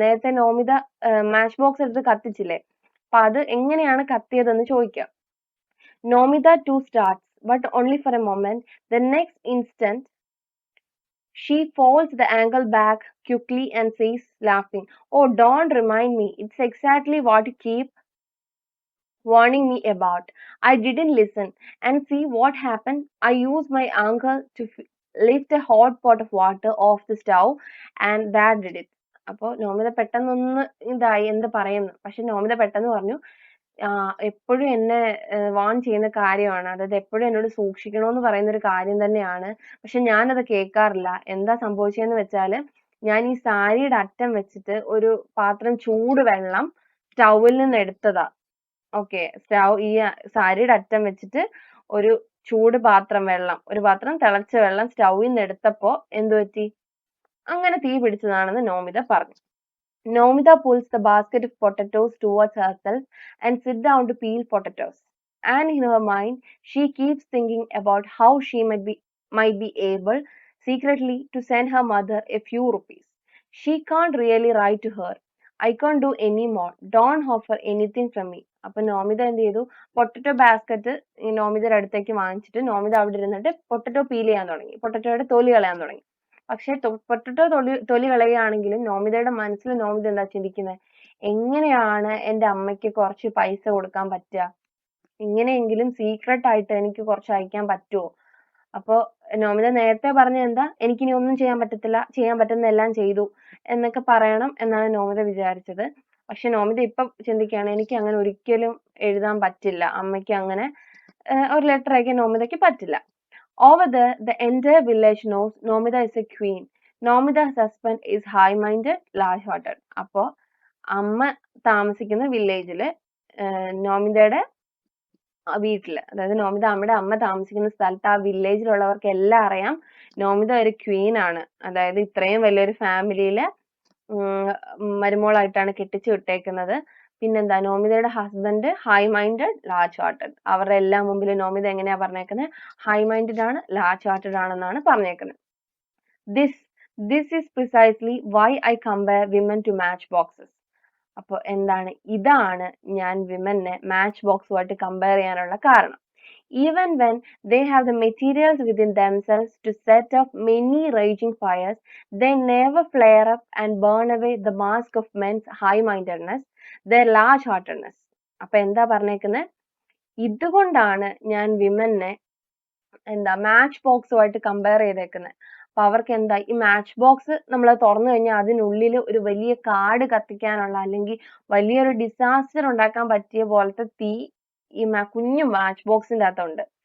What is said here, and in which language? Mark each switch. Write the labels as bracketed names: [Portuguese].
[Malayalam] നേരത്തെ Nomita match box എടുത്ത് കത്തിച്ചില്ലേ, അപ്പൊ അത് എങ്ങനെയാണ് കത്തിയതെന്ന് ചോദിക്കാം. [English] Nomita too starts, but only for a moment. The next instant she folds the ankle back quickly and says, laughing, "Oh, don't remind me. It's exactly what you keep warning me about. I didn't listen. And see what happened? I used my ankle to lift a hot pot of water off the stove, and that did it." [Malayalam] അപ്പോൾ നോമിത പെട്ടെന്നൊന്ന് ഇതായി, എന്ത് പറയുന്നു. പക്ഷെ നോമിത പെട്ടെന്ന് പറഞ്ഞു, എപ്പോഴും എന്നെ വാൺ ചെയ്യുന്ന കാര്യമാണ്, അതായത് എപ്പോഴും എന്നോട് സൂക്ഷിക്കണമെന്ന് പറയുന്ന ഒരു കാര്യം തന്നെയാണ്, പക്ഷെ ഞാനത് കേൾക്കാറില്ല. എന്താ സംഭവിച്ചതെന്ന് വെച്ചാൽ, ഞാൻ ഈ സാരിയുടെ അറ്റം വെച്ചിട്ട് ഒരു പാത്രം ചൂട് വെള്ളം സ്റ്റൗവിൽ നിന്ന് എടുത്തതാ. ഓക്കെ, ഈ സാരിയുടെ അറ്റം വെച്ചിട്ട് ഒരു ചൂട് പാത്രം വെള്ളം, ഒരു പാത്രം തിളച്ച വെള്ളം സ്റ്റൗവിൽ നിന്ന് എടുത്തപ്പോ എന്തു പറ്റി, അങ്ങനെ തീ പിടിച്ചതാണെന്ന് നോമിത പറഞ്ഞു. [English] Nomita pulls the basket of potatoes towards herself and sits down to peel potatoes. And in her mind, she keeps thinking about how she might be able secretly to send her mother a few rupees. She can't really write to her. "I can't do any more. Don't offer anything from me." [Malayalam] അപ്പൊ നോമിത എന്ത് ചെയ്തു, potato basket ഈ നോമിതയുടെ അടുത്തേക്ക് വാങ്ങിച്ചിട്ട് നോമിത അവിടെ ഇരുന്നിട്ട് potato peel ചെയ്യാൻ തുടങ്ങി, പൊട്ടറ്റോയുടെ തൊലി കളയാൻ തുടങ്ങി. പക്ഷെ പൊട്ടറ്റോ തൊലി കളയുകയാണെങ്കിലും നോമിതയുടെ മനസ്സിൽ നോമിത എന്താ ചിന്തിക്കുന്നത്, എങ്ങനെയാണ് എൻ്റെ അമ്മയ്ക്ക് കുറച്ച് പൈസ കൊടുക്കാൻ പറ്റുക, ഇങ്ങനെയെങ്കിലും സീക്രട്ട് ആയിട്ട് എനിക്ക് കുറച്ച് അയക്കാൻ പറ്റുമോ? അപ്പോൾ നോമിത നേരത്തെ പറഞ്ഞ എന്താ, എനിക്കിനി ഒന്നും ചെയ്യാൻ പറ്റത്തില്ല, ചെയ്യാൻ പറ്റുന്ന എല്ലാം ചെയ്തു എന്നൊക്കെ പറയണം എന്നാണ് നോമിത വിചാരിച്ചത്. പക്ഷെ നോമിത ഇപ്പൊ ചിന്തിക്കുകയാണ്, എനിക്ക് അങ്ങനെ ഒരിക്കലും എഴുതാൻ പറ്റില്ല, അമ്മയ്ക്ക് അങ്ങനെ ഒരു ലെറ്റർ അയക്കാൻ നോമിതയ്ക്ക് പറ്റില്ല. [English] Over there, the entire village knows Nomida is a queen. Nomida's husband is high-minded, large-hearted. [Malayalam] അപ്പോൾ അമ്മ താമസിക്കുന്ന വില്ലേജില്, നോമിതയുടെ വീട്ടില്, അതായത് നോമിത അമ്മയുടെ അമ്മ താമസിക്കുന്ന സ്ഥലത്ത്, ആ വില്ലേജിലുള്ളവർക്ക് എല്ലാം അറിയാം നോമിത ഒരു ക്വീൻ ആണ്. അതായത് ഇത്രയും വലിയൊരു ഫാമിലിയിലെ മരുമോളായിട്ടാണ് കെട്ടിച്ചു വിട്ടേക്കുന്നത്. പിന്നെന്താ, നോമിതയുടെ husband [English] High minded, large hearted. [Malayalam] അവരുടെ എല്ലാം മുമ്പിൽ നോമിത എങ്ങനെയാ പറഞ്ഞേക്കുന്നത്, [English] high minded [Malayalam] ആണ്, [English] large hearted [Malayalam] ആണെന്നാണ് പറഞ്ഞേക്കുന്നത്. [English] This is precisely why I compare women to match boxes. [Malayalam] അപ്പോൾ എന്താണ്, ഇതാണ് ഞാൻ വിമനെ മാച്ച് ബോക്സുമായിട്ട് കമ്പയർ ചെയ്യാനുള്ള കാരണം. [English] Even when they have the materials within themselves to set off many raging fires, they never flare up and burn away the mask of men's high-mindedness, their large-heartedness. [Malayalam] അപ്പൊ എന്താ പറഞ്ഞേക്കുന്നത്, ഇതുകൊണ്ടാണ് ഞാൻ വിമനെ എന്താ മാച്ച് ബോക്സുമായിട്ട് കമ്പയർ ചെയ്തേക്കുന്നത്. അപ്പൊ അവർക്ക് എന്താ, ഈ മാച്ച് ബോക്സ് നമ്മൾ തുറന്നു കഴിഞ്ഞാൽ അതിനുള്ളിൽ ഒരു വലിയ കാട് കത്തിക്കാനുള്ള അല്ലെങ്കിൽ വലിയൊരു ഡിസാസ്റ്റർ ഉണ്ടാക്കാൻ പറ്റിയ പോലത്തെ തീ ഈ കുഞ്ഞു മാച്ച് ബോക്സിന്റെ അകത്തുണ്ട്.